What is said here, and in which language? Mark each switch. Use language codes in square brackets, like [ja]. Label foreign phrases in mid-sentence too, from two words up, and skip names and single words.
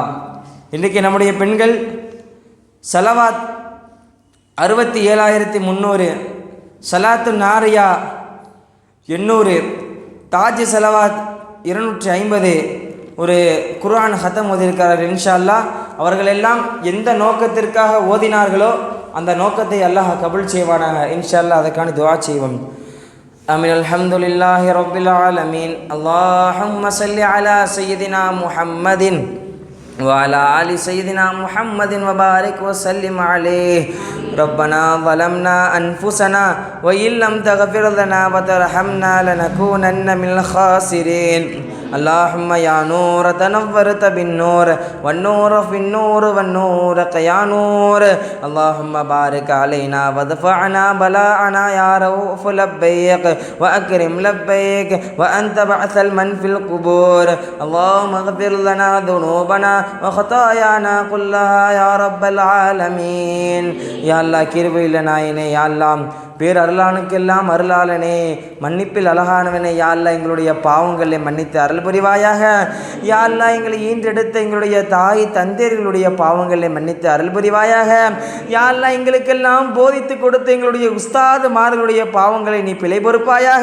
[ta] இன்றைக்கு நம்முடைய பெண்கள் சலவாத் 67,300, சலாத்து நாரியா 800, தாஜ் சலவாத் 250, ஒரு குர்ஆன் ஹத்தம் ஓதியிருக்கிறார். [ar] إن شاء الله [ta] அவர்கள் எல்லாம் எந்த நோக்கத்திற்காக ஓதினார்களோ அந்த நோக்கத்தை அல்லாஹ் கபூல் செய்வானாக [ar] إن شاء الله. [ta] அதற்கான துஆ செய்வோம். ஆமீன். [ar] الحمد لله رب العالمين. اللهم صل على سيدنا محمد وعلى آل سيدنا محمد وبارك وسلم عليه. ربنا ظلمنا أنفسنا وإن لم تغفر لنا وترحمنا لنكونن من الخاسرين. اللهم يا نور تنورت بالنور والنور في النور والنور يا نور. اللهم بارك علينا وادفعنا بلاءنا يا رؤوف لبيك وأكرم لبيك وأنت بعث المن في القبور. اللهم اغفر لنا ذنوبنا وخطايانا كلها يا رب العالمين. يا الله [ta] கிருபையுள்ள நாயனே, [ar] يا الله [ta] பேர் அருளானுக்கெல்லாம் அருளாளனே, மன்னிப்பில் அழகானவனே, [ar] يا الله [ta] எங்களுடைய பாவங்களை மன்னித்து அருள் புரிவாயாக. [ar] يا الله [ta] எங்களை ஈன்றெடுத்த எங்களுடைய தாய் தந்தையர்களுடைய பாவங்களை மன்னித்து அருள் புரிவாயாக. [ar] يا الله [ta] எங்களுக்கெல்லாம் போதித்து கொடுத்த எங்களுடைய உஸ்தாதுமார்களுடைய பாவங்களை நீ பிழை பொறுப்பாயாக.